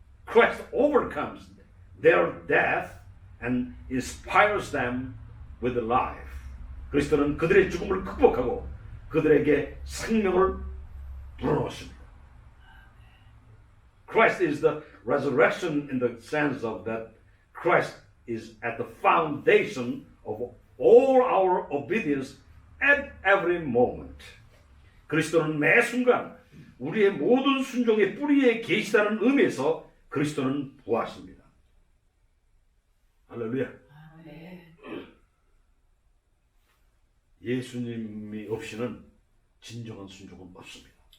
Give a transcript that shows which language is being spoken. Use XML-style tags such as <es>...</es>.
<en>Christ overcomes their death and inspires them with life.</en> <ko>그리스도는 그들의 죽음을 극복하고 그들에게 생명을 불어넣습니다.</ko> <en>Christ is the resurrection in the sense of that Christ is at the foundation of all our obedience at every moment.</en> <ko>그리스도는 매 순간 우리의 모든 순종의 뿌리에 계시다는 의미에서 그리스도는 부하십니다. 할렐루야. 예수님이 없이는 진정한 순종은 없습니다.</ko>